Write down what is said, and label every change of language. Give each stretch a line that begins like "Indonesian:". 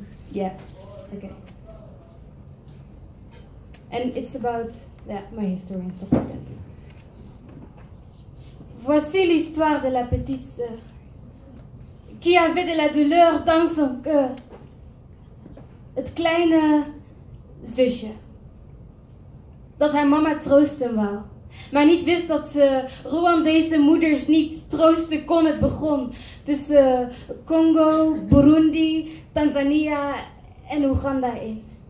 English: Yeah, okay. And it's about my history and stuff like that.
French: Voici l'histoire de la petite sœur qui avait de la douleur dans son cœur.
Dutch: Het kleine zusje dat haar mama troosten wou, maar niet wist dat ze Rwandese moeders niet troosten kon. Het begon tussen Congo, Burundi, Tanzania en Oeganda in.